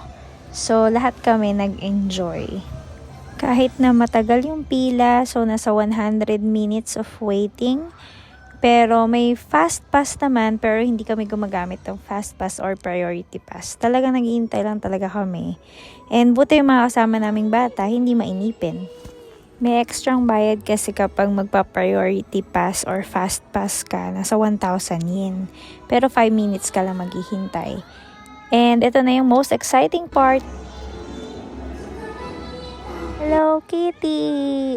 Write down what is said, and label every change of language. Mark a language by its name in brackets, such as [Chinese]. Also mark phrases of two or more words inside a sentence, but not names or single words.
[Filipino] So, lahat kami nag-enjoy. Kahit na matagal yung pila, so nasa [English] 100 minutes of waiting. [Filipino] Pero may fast pass naman, pero hindi kami gumagamit ng [English] fast pass or priority pass. [Filipino] Talagang naghihintay lang talaga kami. And buti yung mga kasama naming bata, hindi mainipin. May extrang bayad kasi kapag magpa- [English] priority pass or fast pass [Filipino] ka, nasa 1,000 yen. Pero 5 minutes ka lang maghihintay. And ito na yung [English] most exciting part. [Filipino] Hello Kitty!